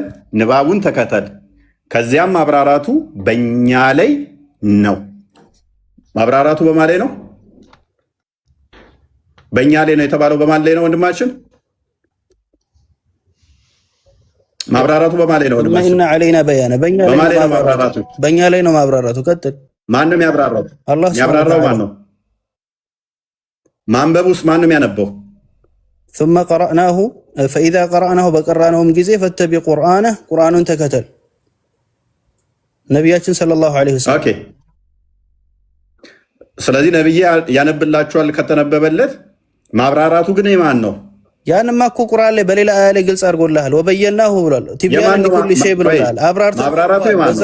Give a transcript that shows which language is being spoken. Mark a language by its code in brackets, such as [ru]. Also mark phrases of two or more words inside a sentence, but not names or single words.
[am] ንባቡን ተከተል። ከዚያም ማብራራቱ በእኛ ላይ ነው። ማብራራቱ በማን ላይ ነው? በእኛ ላይ ነው የተባለው። በማን ላይ ነው ወንድማችን? ማብራራቱ በማን ላይ ነው ወንድማችን? እና [ar] علينا بيان [am] በእኛ ላይ ነው ማብራራቱ። ቀጥል። ማንም ያብራራው? አላህ ያብራራው ማን ነው? ማንበቡስ ማንም ያነበው? [ar] ثم قرأناه فإذا قرأناه [am] በቀራነውም ጊዜ [ar] فاتبع قرآنه [am] ቁርአኑን ተከተል። ነቢያችን [ar] صلى الله عليه وسلم። [am] ኦኬ። ስለዚህ ነብይ ያነብላችኋል ከተነበበለት። ማብራራቱ ግን የማን ነው? ያንማ እኮ ቁርአን ላይ በሌላ አያ ላይ ግልጽ አድርጎልሃል። ወበየናሁ ብሏል። [ar] تبيان لكل شيء [am] ብሏል። ማብራራቱ የማን ነው?